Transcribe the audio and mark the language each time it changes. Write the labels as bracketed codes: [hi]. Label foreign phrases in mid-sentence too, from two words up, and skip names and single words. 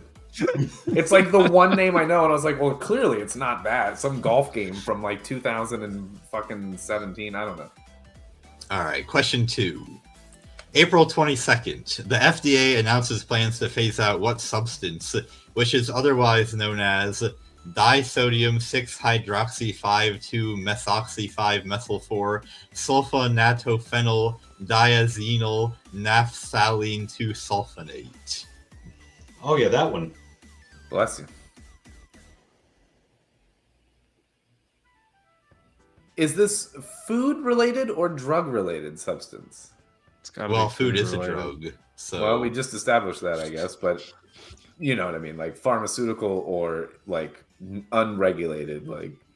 [en] It's like the one name I know, and I was like, well, clearly it's not that. Some golf game from like 2017. I don't know. All right, question 2. April 22nd, the FDA announces plans to phase out what substance, which is otherwise known as disodium 6-hydroxy 5,2-methoxy-5-methyl-4 sulfonatophenyl diazenyl naphthalene 2-sulfonate. Oh yeah, that one. Bless you. Is this food related or drug related substance? It's gotta well, be food is related. a drug. So well, we just established that, I guess, but you know what I mean, like pharmaceutical or like unregulated, like.